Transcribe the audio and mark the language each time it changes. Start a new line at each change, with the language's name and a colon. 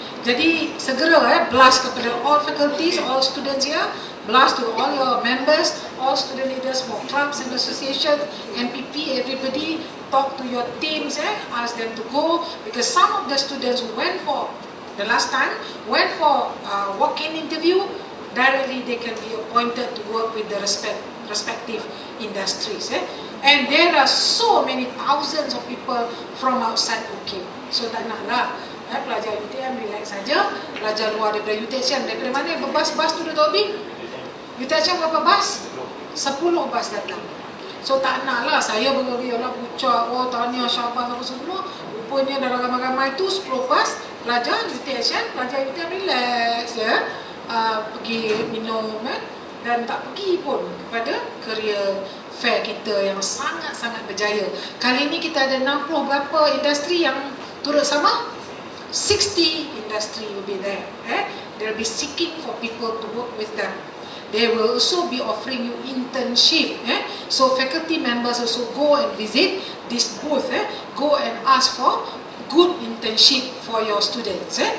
Malay: Jadi segera
English: blast
Malay: kepada
English: all faculties, all students here, blast to all your members, all student leaders for clubs and associations, NPP, everybody, talk to your teams, ask them to go, because some of the students who went for the last time, went for walk-in interview, directly they can be appointed to work with the respective industries. And there are so many thousands of people from outside UK.
Malay: So tak naklah pelajar UTM relax saja, pelajar luar daripada UTM daripada mana berbas-bas tu Dr. Obi? UTM berapa bas? 10 bas datang. So tak naklah saya bergerak pucak, tanya Syabas apa semua. Rupanya dalam ramai-ramai tu 10 bas pelajar UTM relax pergi minum dan tak pergi pun kepada career fair kita yang sangat-sangat berjaya. Kali ini kita ada 60 berapa industri yang turut sama?
English: 60 industry will be there. They'll be seeking for people to work with them. They will also be offering you internship. So faculty members also go and visit this booth. Go and ask for good internship for your students.